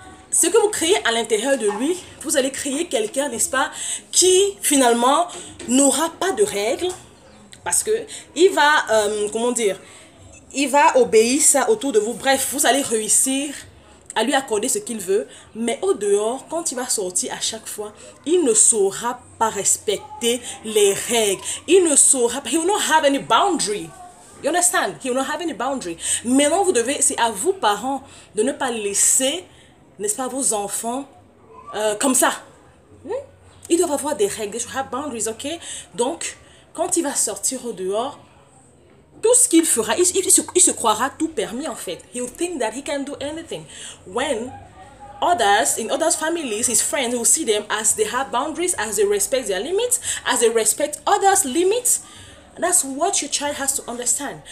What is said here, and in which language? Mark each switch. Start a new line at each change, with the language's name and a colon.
French: Ce que vous créez à l'intérieur de lui, vous allez créer quelqu'un, n'est-ce pas, qui finalement n'aura pas de règles parce que il va, comment dire, il va obéir ça autour de vous. Bref, vous allez réussir à lui accorder ce qu'il veut, mais au dehors, quand il va sortir à chaque fois, il ne saura pas respecter les règles. Il ne saura pas,
English: he will not have any boundary. You understand? He will not have any boundary.
French: Maintenant, vous devez, c'est à vous, parents, de ne pas laisser, n'est-ce pas, vos enfants comme ça. Ils doivent avoir des règles.
English: They should have boundaries, ok?
French: Donc, quand il va sortir au dehors, tout ce qu'il fera, il se croira tout permis en fait.
English: He will think that he can do anything. When others, in others' families, his friends will see them as they have boundaries, as they respect their limits, as they respect others' limits. That's what your child has to understand.